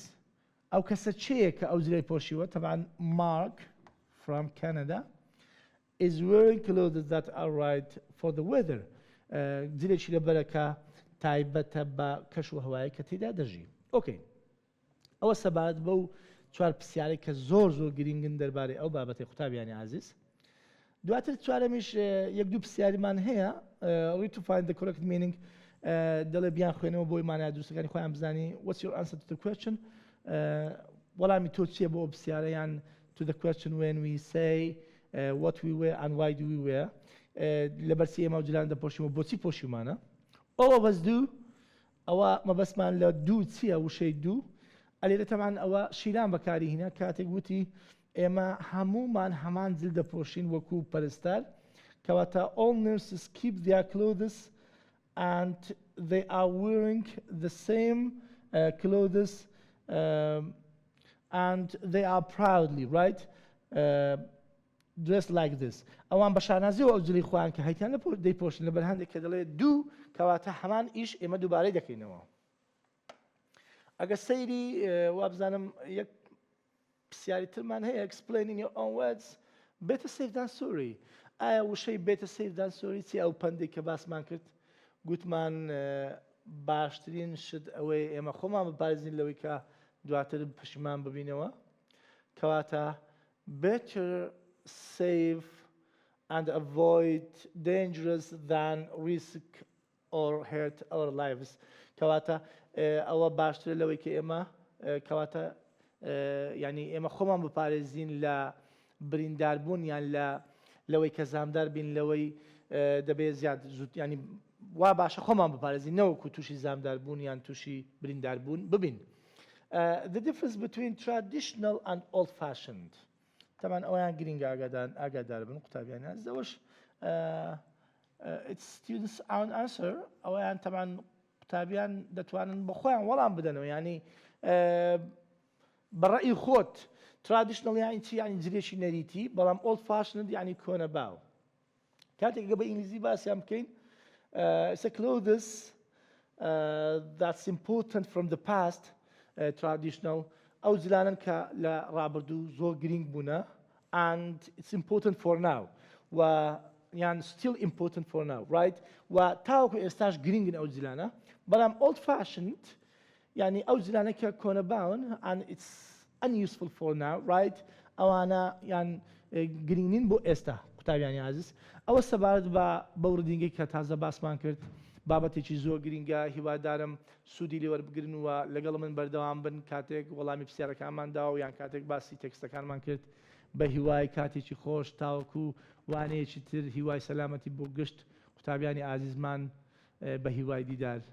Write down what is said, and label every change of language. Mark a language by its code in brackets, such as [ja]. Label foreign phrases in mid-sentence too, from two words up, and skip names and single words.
[ckb] ئەو کەسە چێیە کە ئەو جلەی پۆشیوە؟ [en] تەمەعاً Mark from Canada is wearing clothes that are right for the weather. [ckb] جلێکی لەبەرە کە تایبەتە بە کەش و هەوای کە تێیدا دەژی. اوكي. ئەوە سەبارەت بەو چوار پرسیارەی کە زۆر گرنگن دەربارەی ئەو بابەتی قوتابیانی عزیز. دواتر چوارەمیش یەک دوو پرسیاریمان هەیە. [en] Read to find the correct meaning. [ckb] دەڵێ بیان خوێنەوە بۆی مانای دروستەکانی خۆیان بزانی. [en] What's your answer to the question? [ckb] وەڵامی تۆ چییە بۆ پرسیارەیان [en] to the question when we say what we wear [ckb] and why do we wear. لەبەرچی ئێمە جلان دەپۆشیمەوە بۆچی پۆشیمانە. [en] All of us do. [ckb] ئەوە مەبەستمان لە دوو چییە وشەی دوو. ئەلێرە تەمەعاً ئەوە شیران بەکاری هێنا کاتێک وتی ئێمە هەمومان هەمان جل دەپۆشین وەکو پەرستار. [en] کەواتە all nurses keep their clothes and they are wearing the same clothes and they are proudly, right, dressed like this. [ckb] ئەوان بە شانازی و ئەوجلی خۆیان کە هەیتیان لە دەیپۆشن لەبەر هەندێک کە دەڵێ دوو کەواتە هەمان ئیش ئێمە دووبارەی دەکەینەوە. ئەگە سەیری وابزانم یەک پرسیاری ترمان هەیە [en] explaining your own words better safe than sorry. [ckb] ئایا وشەی [en] better safe than sorry [ckb] چی ئەو پەندێک کە باسمان کرد گوتمان باشترین شت ئەوەی ئێمە خۆمان بپارێزین لەوەی کە دواتر پشیمان ببینەوە کەواتە [en] better save and avoid dangerous than risk or hurt our lives. [ckb] کەواتە ئەوە باشترە لەوەی کە ئێمە کەواتە یعنی ئێمە خۆمان بپارێزین لە برینداربوون یان لەوەی کە زامدار بین لەوەی دەبێت زیاد زوود ینی وا باشە خۆمان بپارێزین نەوەکو تووشی زامداربوون یان تووشی برینداربوون ببین. [en] The difference between traditional and old-fashioned. [ckb] طبعا ئەویان گرنگ ئاگادار بن قوتابیان ئەوەش [en] it's students own answer [ckb] ئەویان طبعا قوتابیان دەتوانن بە خۆیان وەڵام بدەنەوە ینی بەڕێی خۆت traditional یانی چی یانی جلێشی نەریتی بەڵام old-fashioned یانی کۆنەباو. کاتێک بە ئینگلیزی باسییان بکەین [en] it's a clothes that's important from the past traditional ئەو [ckb] جلانن کە لە ڕابردوو زۆر گرنگ بوونە [en] and it's important for now [ckb] و یان [en] still important for now right [ckb] و تاوەکو ئێستاش گرنگن ئەو جلانە بەڵام old-fashioned یعنی ئەو جلانە کە کۆنەباون [en] and it's unuseful for now right [ckb] ئەوانە یان گرنگین بۆ ئێستا قوتابیانی عزیز. ئەوە سەبارەت بە وردینگەی کە تازە باسمان کرد بابەتێکی زۆر گرنگە هیوادارم سوودی لێ وەربگرن و لەگەڵ من بەردەوام بن کاتێک وەڵامی پرسیارەکانمان داوە یان کاتێک باسی تێکستەکانمان کرد بە هیوای کاتێکی خۆش تاوەکو وانەیەکی تر هیوای سەلامەتی بۆ گشت قوتابیانی ئازیزمان بە هیوای دیدار.